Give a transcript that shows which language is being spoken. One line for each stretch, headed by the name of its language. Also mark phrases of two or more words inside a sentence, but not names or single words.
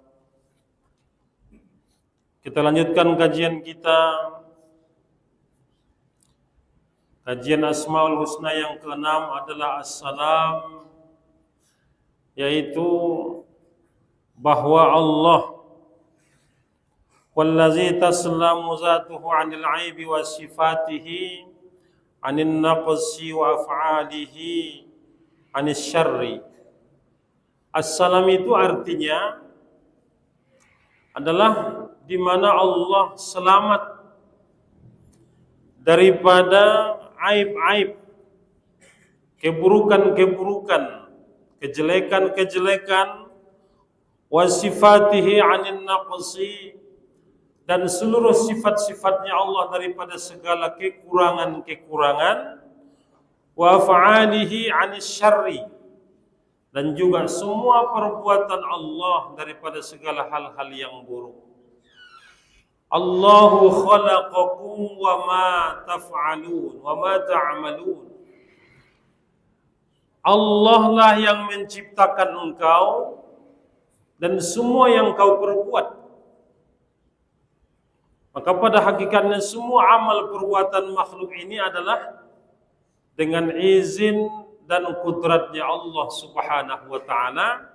Indonesian: Kita lanjutkan kajian kita, kajian Asmaul Husna yang ke-6 adalah As-Salam, yaitu bahwa Allah
Arabic: والذي تسلم ذاته عن العيب وصفاته عن النقص وأفعاله عن الشر.
Indonesian: As-Salam itu artinya adalah di mana Allah selamat daripada aib-aib, keburukan-keburukan, kejelekan-kejelekan,
Arabic: وصفاته عن النقص,
Indonesian: dan seluruh sifat-sifatnya Allah daripada segala kekurangan-kekurangan,
Arabic: وأفعاله عن الشر,
Indonesian: dan juga semua perbuatan Allah daripada segala hal-hal yang buruk.
Arabic: الله خلقكم وما تفعلون وما تعملون.
Indonesian: Allah lah yang menciptakan engkau dan semua yang kau perbuat. Maka pada hakikatnya semua amal perbuatan makhluk ini adalah dengan izin dan kudratnya Allah
Arabic: سبحانه وتعالى.